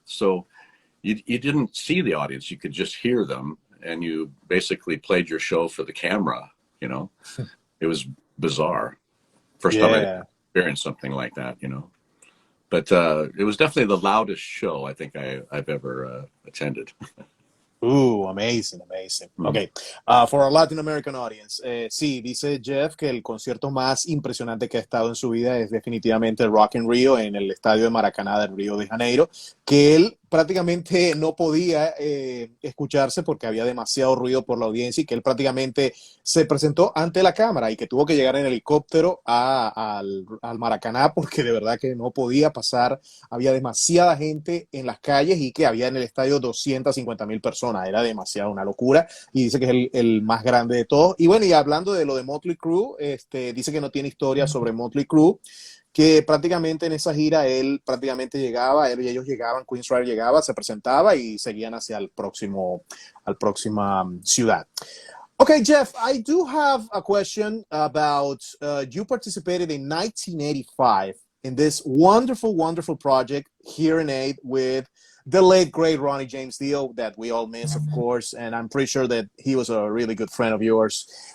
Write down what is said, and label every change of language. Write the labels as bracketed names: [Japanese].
[English] So you didn't see the audience, you could just hear them, and you basically played your show for the camera. It was bizarre. First time I experienced something like that, but it was definitely the loudest show I think I've ever attended. Amazing, amazing. Mm. Okay, for our Latin American audience, [Spanish] sí, dice Geoff que el concierto más impresionante que ha estado en su vida es definitivamente el Rock in Rio en el estadio de Maracaná del Río de Janeiro, que él prácticamente no podía escucharse porque había demasiado ruido por la audiencia y que él prácticamente se presentó ante la cámara y que tuvo que llegar en helicóptero al Maracaná porque de verdad que no podía pasar, había demasiada gente en las calles y que había en el estadio 250,000 personas, era demasiado, una locura, y dice que es el más grande de todos. Y bueno, y hablando de lo de Motley Crue, dice que no tiene historia sobre Motley Crue, que prácticamente en esa gira él prácticamente llegaba, él y ellos llegaban, Queensrÿche llegaba, se presentaba y seguían hacia al próxima ciudad. [English] Okay, Geoff, I do have a question about you participated in 1985 in this wonderful, wonderful project, Hearing Aid, with the late, great Ronnie James Dio, that we all miss, of course, and I'm pretty sure that he was a really good friend of yours.